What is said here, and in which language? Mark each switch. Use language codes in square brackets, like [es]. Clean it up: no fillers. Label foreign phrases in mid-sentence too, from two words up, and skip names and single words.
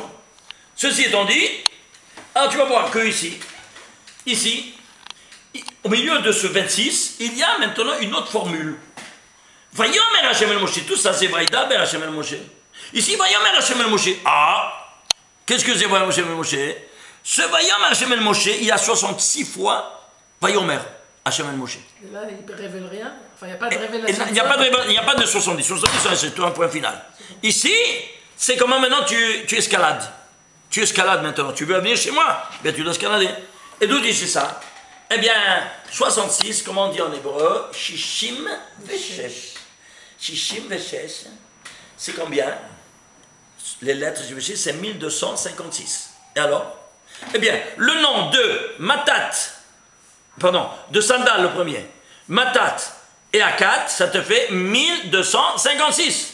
[fr] Ceci étant dit, alors tu vas voir que ici, au milieu de ce 26, il y a maintenant une autre formule. [he] ויאמר השם אל משה, [fr] tout ça c'est [he] וידבר השם אל משה. Ici, ויאמר השם אל משה. [fr] Ah, qu'est-ce que c'est [he] ויאמר השם אל משה? [fr] Ce [he] ויאמר השם אל משה, [fr] il y a 66 fois [he] ויאמר השם אל משה. [fr] Et là, il ne révèle rien. Enfin, il n'y a pas de révélation. Il n'y a pas de 70. 70, c'est un point final. Ici, c'est comment maintenant tu escalades. Tu escalades maintenant. Tu veux venir chez moi? Bien, tu dois escalader. Et d'où dit ça? Eh bien, 66, comment on dit en hébreu? [he] שישים ושש. שישים ושש, [fr] c'est combien? Les lettres du veshesh, c'est 1256. Et alors? Eh bien, le nom de de Sandal le premier, Matat et Akat, ça te fait 1256.